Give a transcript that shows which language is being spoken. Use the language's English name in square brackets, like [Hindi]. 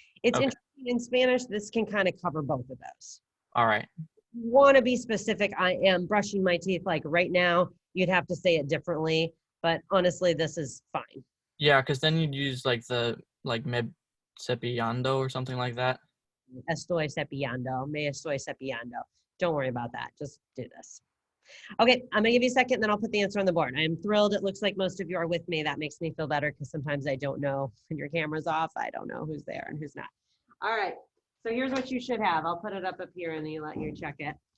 [English] It's interesting in Spanish, this can kind of cover both of those. All right. Want to be specific, I am brushing my teeth like right now, you'd have to say it differently, but honestly, this is fine. Yeah, because then you'd use [Spanish] me cepillando [English] or something like that. [Spanish] Estoy cepillando, me estoy cepillando. [English] Don't worry about that, just do this. Okay, I'm gonna give you a second, then I'll put the answer on the board. I am thrilled, it looks like most of you are with me. That makes me feel better because sometimes I don't know when your camera's off, I don't know who's there and who's not. All right, so here's what you should have. I'll put it up here and then you let you check it.